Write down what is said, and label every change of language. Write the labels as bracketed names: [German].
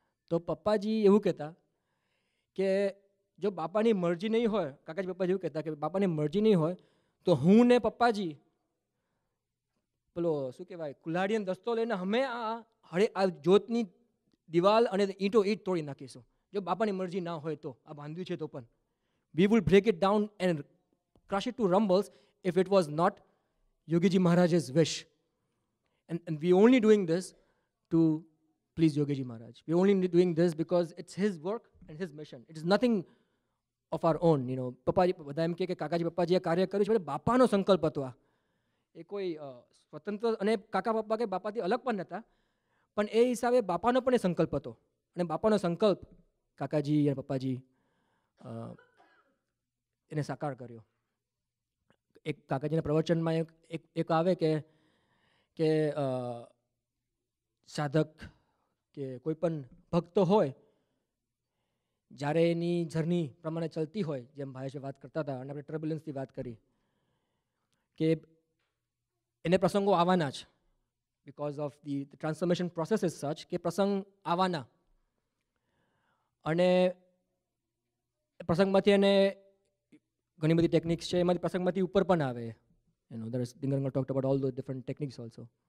[Gujarati] તો પપ્પાજી એવું કહેતા કે જો બાપાની મરજી નહીં હોય, કાકાજી પપ્પાજી એવું કહેતા કે બાપાની મરજી નહીં હોય તો હું ને પપ્પાજી પેલો શું કહેવાય કુલ્હાડીનો દસ્તો લઈને અમે આ જોતની દિવાલ અને ઈંટો ઈંટ તોડી નાખીશું. જો બાપાની મરજી ના હોય તો આ બાંધ્યું છે તો પણ [English] we will break it down and crush it to rumbles if it was not Yogiji Maharaj's wish. And we only doing this to please Yogiji Maharaj. We only doing this because it's his work and his mission. It is nothing of our own. [Gujarati] પપ્પાજી બધા એમ કે કાકાજી પપ્પાજીએ કાર્ય કર્યું છે, બાપાનો સંકલ્પ હતો આ. એ કોઈ સ્વતંત્ર અને કાકા પપ્પા કે બાપાથી અલગ પણ નહોતા, પણ એ હિસાબે બાપાનો પણ એ સંકલ્પ હતો. અને બાપાનો સંકલ્પ કાકાજી અને પપ્પાજી એને સાકાર કર્યો. એક કાકાજીના પ્રવચનમાં એક આવે કે સાધક કે કોઈ પણ ભક્ત હોય જ્યારે એની જર્ની પ્રમાણે ચાલતી હોય, જેમ ભાઈ વાત કરતા હતા અને આપણે ટર્બ્યુલન્સની વાત કરી કે એને પ્રસંગો આવવાના જ, [English] because of the transformation process is such [Gujarati] કે પ્રસંગ આવવાના. અને પ્રસંગમાંથી એને ઘણી બધી ટેકનિક્સ છે, એમાંથી પ્રસંગમાંથી ઉપર પણ આવે. [English] Dingaranga talked about all those different techniques also.